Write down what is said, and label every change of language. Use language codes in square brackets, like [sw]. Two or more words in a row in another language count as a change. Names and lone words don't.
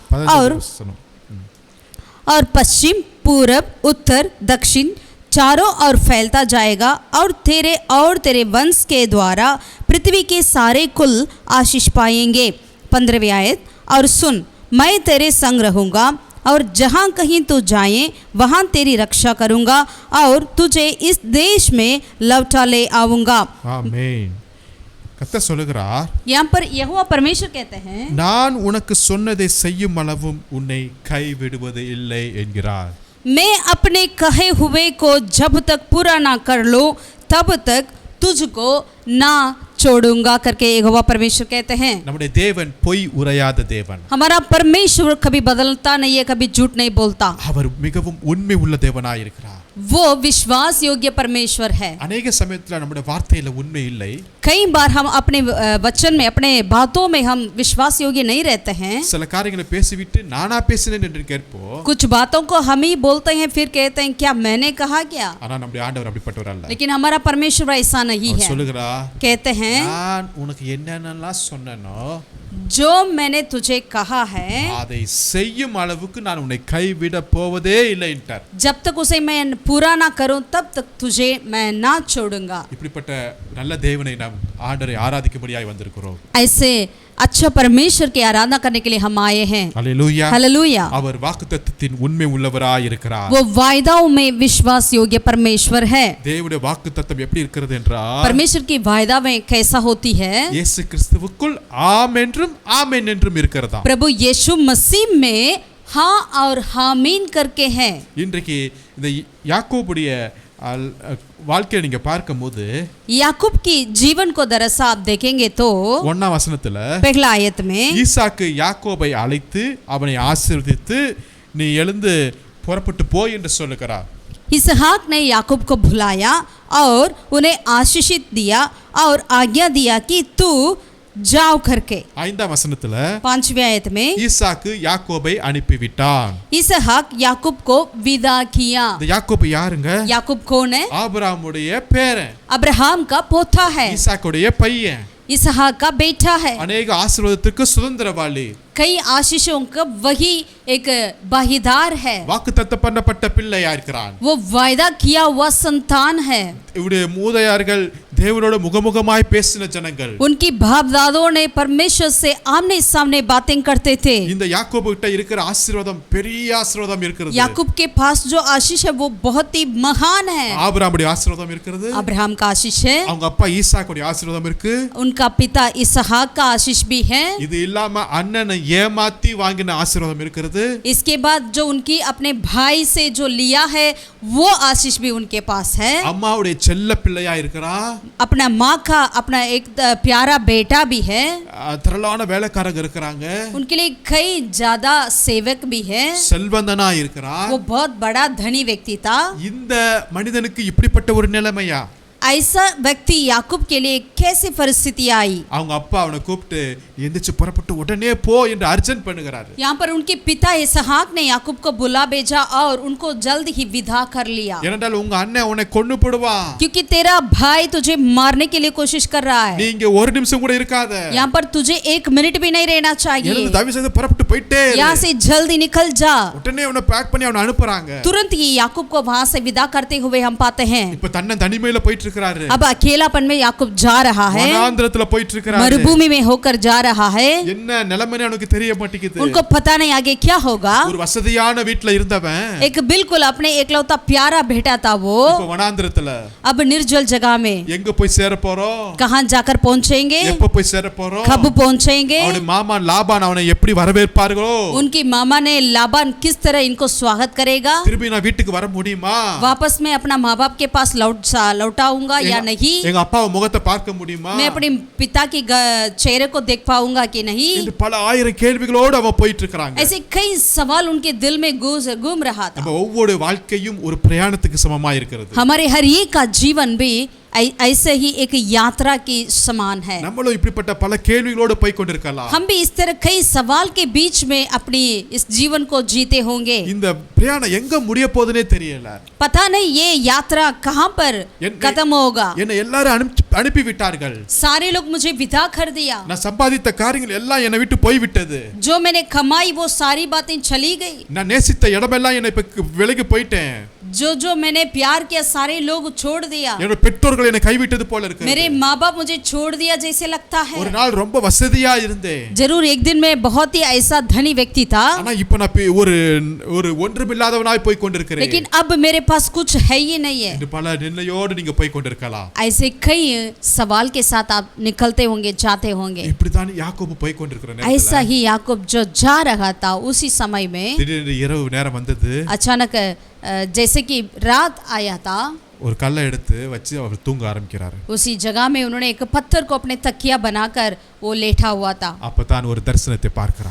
[hi] और पश्चिम पूरब उत्तर दक्षिण चारों ओर फैलता जाएगा, और तेरे वंश के द्वारा पृथ्वी के सारे कुल आशीष पाएंगे। 15वीं आयत। और सुन, मैं तेरे संग रहूँगा, और जहाँ कहीं तू जाए वहाँ तेरी रक्षा करूँगा, और तुझे इस देश में लौटा ले आऊँगा। [ta] ஆமென்। கர்த்தர் சொல்லுகிறார், [hi] यहाँ पर यहोवा परमेश्वर कहते हैं, [ta] நான் உனக்கு சொன்னதை செய்யும் அளவும் உன்னை கைவிடுவது இல்லை என்கிறார்। [hi] मैं अपने कहे हुए को जब तक पूरा ना कर लो तब तक तुझको ना छोड़ूंगा करके यहोवा परमेश्वर कहते हैं। [ta] நம்முடைய தேவன் பொய் உரையாத தேவன்। [hi] हमारा परमेश्वर कभी बदलता नहीं है, कभी झूठ नहीं बोलता। [ta] அவர் மிகவும் உண்மை உள்ள தேவனாய் இருக்கிறார்। [hi] वो विश्वास योग्य परमेश्वर है। [ta] अनेक சமயத்துல நம்முடைய வார்த்தையில உண்மை இல்லை। [hi] कई बार हम अपने वचन में, अपने बातों में हम विश्वास योग्य नहीं रहते हैं। [ta] சில காரியங்களை பேசிவிட்டு நானா பேசினேன் என்று கேட்போம்। [hi] कुछ बातों को हम ही बोलते हैं, फिर कहते हैं क्या मैंने कहा क्या। [ta] ஆனா நம்முடைய ஆண்டவர் அப்படிப்பட்டவர் அல்ல। [hi] लेकिन हमारा परमेश्वर ऐसा नहीं है। [ta] சொல்லுகிறார், [hi] कहते हैं, [ta] நான் உனக்கு என்னென்னலாம் சொன்னேனோ [hi] जो मैंने तुझे कहा है [ta] அதை செய்யும் அளவுக்கு நான் உன்னை கைவிட போவதே இல்லை என்றார்। [hi] जब तक उसे मैं पूरा ना करूं तब तक तुझे मैं ना छोड़ूंगा। [ta] இப்படிப்பட்ட நல்ல தேவனை நாம் ஆண்டவரை ஆராதிக்கும்படியாய் வந்திருக்கிறோம்। [hi] ऐसे अच्छा परमेश्वर की आराधना करने के लिए हम आए हैं। हालेलुया, हालेलुया। [ta] அவர் வாக்குத்தத்தத்தின் உண்மை உள்ளவராய் இருக்கிறார்। [hi] वो वायदाओं में विश्वास योग्य परमेश्वर है। [ta] தேவனுடைய வாக்குத்தத்தம் எப்படி இருக்கிறது என்றால், [hi] परमेश्वर की वायदा में कैसा होती है? [ta] இயேசு கிறிஸ்துவுக்குள் ஆம் என்றும் ஆமென் என்றும் இருக்கிறதா। [hi] प्रभु यीशु मसीह में हाँ और हामीन करके है। [ta] இன்றைக்கு இந்த யாக்கோபுடைய வாழ்க்கையை நீங்க பார்க்கும்போது, [hi] याकूब की जीवन को दरअसल आप देखेंगे तो [ta] 1ஆம் வசனத்துல [hi] पहला आयत में [ta] ஈசாக்கு யாக்கோபை அழைத்து அவனை ஆசீர்வதித்து நீ எழுந்து புறப்பட்டு போய் என்று சொல்லுகிறார்। [hi] इसहाक ने याकूब को बुलाया और उन्हें आशीषित दिया और आज्ञा दिया कि तू जाओ करके। [ta] 5ஆம் வசனத்துல [hi] 5वीं आयत में [ta] ஈசாக்கு யாக்கோபை அனுப்பிவிட்டான்। [hi] इसहाक याकूब को विदा किया। [ta] இந்த யாக்கோபு யாருங்க? [hi] याकूब कौन है? [ta] ஆபிரகாமுடைய பேரன், [hi] अब्राहम का पोता है, [ta] ஈசாக்குடைய பையன், [hi] इसहाक का बेटा है। [ta] अनेक ஆசீர்வாதத்துக்கு சுதந்திரவாளி। [hi] कई आशीषों का वही एक भागीदार है, [ta] வாக்குத்தத்தம் பண்ணப்பட்ட பிள்ளையா இருக்கிறான். [hi] वो वायदा किया हुआ संतान है. [ta] இவருடைய மூதையார்கள் தேவனோட முகமுகமாய் பேசின ஜனங்கள். [hi] उनकी बाप दादों ने परमेश्वर से आमने सामने बातें करते थे. [ta] இந்த யாக்கோபு கிட்ட இருக்கிற ஆசீர்வாதம் பெரிய ஆசீர்வாதம் இருக்கிறது. [hi] याकूब के पास जो आशीष है वो बहुत ही महान है. [ta] ஆபிரகாமுடைய ஆசீர்வாதம் இருக்கிறது. [hi] अब्राहम का आशीष है. [ta] அவங்க அப்பா ஈசாக்குடைய ஆசீர்வாதம் இருக்கு. [hi] उनका पिता इसहाक का आशीष भी है. [ta] இது இல்லாம அண்ணனை ஏமாத்தி வாங்கின ஆசீர்வாதம் இருக்கிறது. [hi] इसके बाद जो उनकी अपने भाई से जो लिया है वो आशीष भी उनके पास है. [ta] அம்மாவுடைய செல்ல பிள்ளையா இருக்கிறா. [hi] अपना माँ का अपना एक प्यारा बेटा भी है. [ta] திரளான வேலைக்காரங்க இருக்கிறாங்க. [hi] उनके लिए कई ज्यादा सेवक भी है. [ta] செல்வந்தனா இருக்கிறா. [hi] वो बहुत बड़ा धनी व्यक्ति था. [ta] இந்த மனிதனுக்கு இப்படிப்பட்ட ஒரு நிலைமையா? [hi] ऐसा व्यक्ति याकूब के लिए कैसे परिस्थिति आई? [ta] அவங்க அப்பா அவனை கூப்பிட்டு எந்திரிச்சு புறப்பட்டு உடனே போ என்று அர்ஜென்ட் பண்ணுகிறாரு. [hi] यहाँ पर उनके पिता इसहाक ने याकूब को बुला भेजा और उनको जल्द ही विदा कर लिया. [ta] ஏனென்றால் உங்க அண்ணன் உன்னை கொன்னு போடுவான். [hi] क्योंकि तेरा भाई तुझे मारने के लिए कोशिश कर रहा है. [ta] நீ இங்க ஒரு நிமிஷம் கூட இருக்காத. [hi] यहाँ पर तुझे 1 मिनट भी नहीं रहना चाहिए. [ta] எனக்கு தயவு செய்து புறப்பட்டு போயிட்டே இரு. [hi] यहाँ से जल्दी निकल जा. [ta] உடனே அவனை பேக் பண்ணி அவனை அனுப்புறாங்க. [hi] तुरंत ही याकूब को वहां से विदा करते हुए हम पाते हैं. [ta] இப்ப தனிமையில போயிட்டு இருக்காரு. [hi] अब अकेलापन में याकूब जा रहा है. [ta] வனாந்திரத்துல போயிட்டு இருக்காரு. [hi] मरुभूमि में होकर जा रहा है. [ta] என்ன நிலைமைன்னு அவனுக்கு தெரிய மாட்டேங்குது. [hi] उनको पता नहीं आगे क्या होगा. [ta] ஒரு வசதியான வீட்ல இருந்தவன் [hi] एक बिल्कुल अपने एकलौता प्यारा बेटा था वो. [ta] இப்ப வனாந்திரத்துல [hi] अब निर्जल जगह में [ta] எங்க போய் சேர போறோம்? [hi] कहां जाकर पहुंचेंगे? [ta] எப்ப போய் சேர போறோம்? [hi] कब पहुंचेंगे? [ta] அவனுடைய மாமா லாபான் அவனை எப்படி வரவேற்பார்களோ? [hi] उनकी मामा ने लाबान किस तरह इनको स्वागत करेगा? [ta] திரும்பி நான் வீட்டுக்கு வர முடியுமா? [hi] वापस मैं अपना माँ बाप के पास लौटाऊंगा या नहीं? [ta] எங்க அப்பாவை முகத்தை பார்க்க முடியுமா? [hi] मैं अपने पिता की चेहरे को देख पाऊंगा कि नहीं? [ta] என்று பல ஆயிரம் கேள்விகளோடு அவன் போயிட்டு இருக்காங்க. [hi] ऐसे कई सवाल उनके दिल में घूम रहा था. [ta] நம்ம ஒவ்வொரு வாழ்க்கையும் ஒரு பிரயாணத்துக்கு சமமா இருக்கிறது. [hi] हमारे हर एक का जीवन भी ऐसे ही एक यात्रा की समान है. [ta] நம்மளும் இப்படிப்பட்ட பல கேள்விகளோடு போய் கொண்டிருக்கலாம். [hi] हम भी इस तरह कई सवाल के बीच में अपनी इस जीवन को जीते होंगे. [ta] இந்த பிரயாணம் எங்க முடிய போகுதுனே தெரியல. [hi] पता नहीं ये यात्रा कहां पर खत्म होगा. [ta] என்ன எல்லாரும் அனுப்பி விட்டார்கள். [hi] सारे लोग मुझे विदा कर दिया. [ta] நான் சம்பாதித்த காரியங்கள் எல்லாம் என்னை விட்டு போய் விட்டது. [hi] जो मैंने कमाई वो सारी बातें चली गई. [ta] நான் நேசித்த இடமெல்லாம் என்னை விலகி போயிட்டேன். [hi] जो मैंने प्यार किया सारे लोग छोड़ दिया. [ta] என்னோட பெற்றோர்கள் என்னை கைவிட்டது போல இருக்கு. [hi] मेरे माँ बाप मुझे छोड़ दिया जैसे लगता है. [ta] ஒரு நாள் ரொம்ப வசதியா இருந்தேன். [hi] जरूर एक दिन मैं बहुत ही ऐसा धनी व्यक्ति था. [ta] ஆனா இப்போ நான் ஒரு ஒன்றுமில்லாதவனாய் போய் கொண்டிருக்கிறேன். [hi] लेकिन अब मेरे पास कुछ है ही नहीं है. [ta] இது பல நிலையோடு நீங்க போய் கொண்டிருக்கலாம். [hi] ऐसे कई सवाल के साथ आप निकलते होंगे जाते होंगे. [ta] இப்படிதான் யாக்கோபு போய் கொண்டிருக்கிற [hi] ऐसा ही याकूब जो जा रहा था उसी समय में [ta] திடீரென்று இரவு நேரம் வந்தது. [hi] अचानक जैसे कि रात आया था. [ta] ஒரு கல்லை எடுத்து வச்சு அவர் தூங்க ஆரம்பிக்கிறார். [hi] उसी जगह में उन्होंने एक पत्थर को अपने तकिया बनाकर वो लेटा हुआ था. [ta] அப்பதான் ஒரு தரிசனத்தை பார்க்கிறார்.